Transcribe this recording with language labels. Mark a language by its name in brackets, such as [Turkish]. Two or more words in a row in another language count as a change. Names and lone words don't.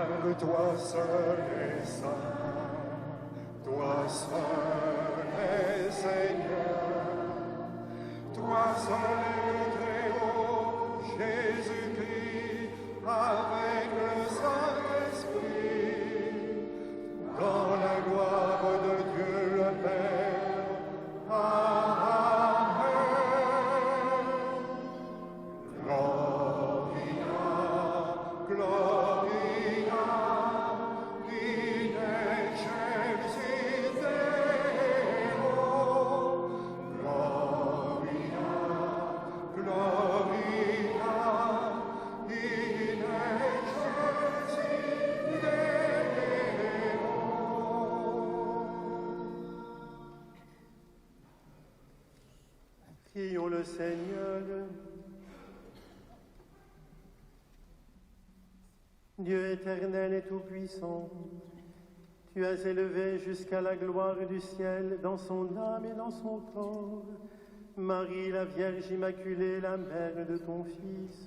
[French] toi seul es saint, toi seul es Seigneur, toi seul es le Très-Haut, Jésus-Christ, avec le Saint-Esprit, dans la gloire de Dieu le Père. Amen. [Latin] Gloria, Gloria, in excelsis Deo. Gloria, Gloria, in excelsis Deo. [French] Prions le Seigneur. Dieu éternel et tout-puissant, tu as élevé jusqu'à la gloire du ciel dans son âme et dans son corps Marie, la Vierge Immaculée, la mère de ton Fils.